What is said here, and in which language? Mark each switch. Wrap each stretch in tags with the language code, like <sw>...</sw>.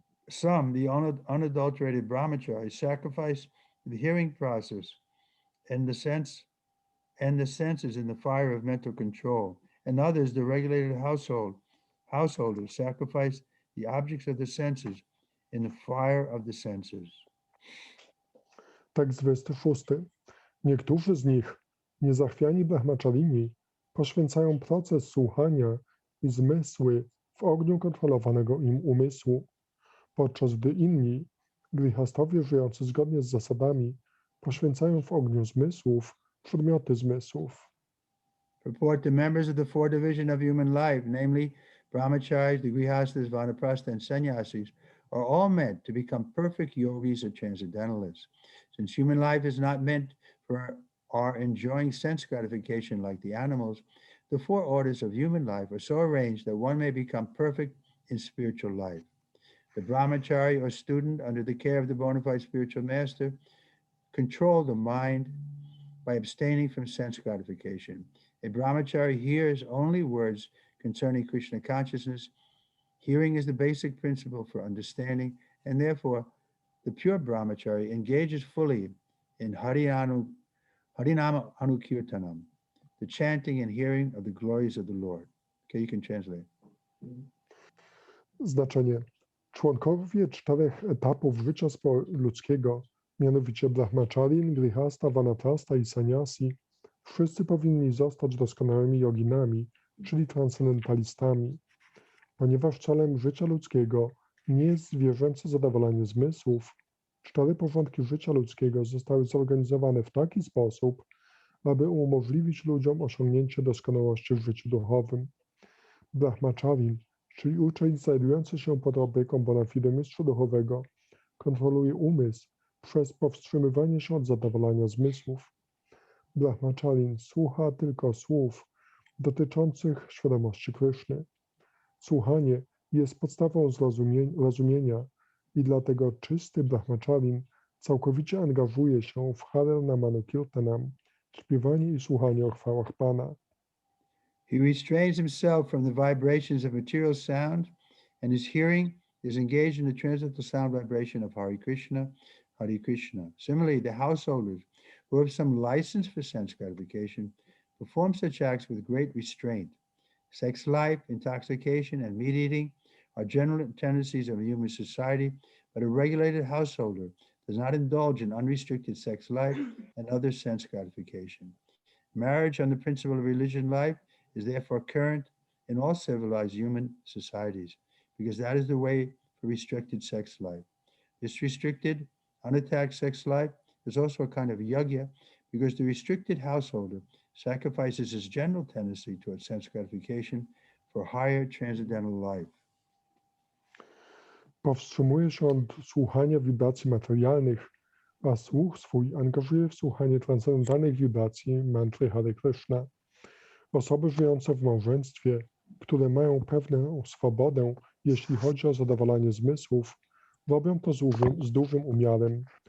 <en>Some, the unadulterated brahmacharis, sacrifice the hearing process and the senses in the fire of mental control, and others, the regulated householders, sacrifice the objects of the senses in the fire of the senses.</en> <pl>Tekst 26. Niektórzy z nich, niezachwiani brahmacharini, poświęcają proces słuchania i zmysły w ogniu kontrolowanego im umysłu, podczas gdy inni, grihastowie żyjący zgodnie z zasadami, poświęcają w ogniu zmysłów przedmioty zmysłów.</pl> <en>Purport: the members of the four division of human life, namely brahmacharis, the grihastas, vanaprastha, and sannyasis, are all meant to become perfect yogis or transcendentalists. Since human life is not meant for our enjoying sense gratification like the animals, the four orders of human life are so arranged that one may become perfect in spiritual life. The brahmachari or student, under the care of the bona fide spiritual master, control the mind by abstaining from sense gratification. A brahmachari hears only words concerning Krishna consciousness. Hearing is the basic principle for understanding, and therefore the pure brahmachari engages fully in Harinama Anukirtanam, the chanting and hearing of the glories of the Lord. Okay, you can translate.</en> <pl>Znaczenie. Członkowie 4 etapów życia ludzkiego, mianowicie brahmacharin, grihasta, vanaprastha i sannyasi, wszyscy powinni zostać doskonałymi joginami, czyli transcendentalistami. Ponieważ celem życia ludzkiego nie jest zwierzęce zadowolenie zmysłów, 4 porządki życia ludzkiego zostały zorganizowane w taki sposób, aby umożliwić ludziom osiągnięcie doskonałości w życiu duchowym. Brahmacharin, czyli uczeń znajdujący się pod opieką bona fide mistrza duchowego, kontroluje umysł przez powstrzymywanie się od zadowolenia zmysłów. Brahmacharin słucha tylko słów dotyczących świadomości Kryszny. Słuchanie jest podstawą rozumienia i dlatego czysty brahmacharin całkowicie angażuje się w Harinama Kirtanam, śpiewanie i słuchanie o chwałach Pana.</pl> <en>He restrains himself from the vibrations of material sound, and his hearing is engaged in the transcendental sound vibration of Hare Krishna, Hare Krishna. Similarly, the householders who have some license for sense gratification perform such acts with great restraint. Sex life, intoxication, and meat eating are general tendencies of a human society, but a regulated householder does not indulge in unrestricted sex life and other sense gratification. Marriage on the principle of religion life is therefore current in all civilized human societies, because that is the way for restricted sex life. This restricted, unattacked sex life is also a kind of yajna, because the restricted householder sacrifices his general tendency towards sense gratification for higher transcendental life.</en> <pl>Powstrzymuje się od słuchania wibracji materialnych, a słuch swój angażuje w słuchanie transcendentalnych wibracji mantry Hare Krishna. Osoby żyjące w małżeństwie, które mają pewną swobodę, jeśli chodzi o zadowalanie zmysłów, robią to z dużym umiarem.</pl>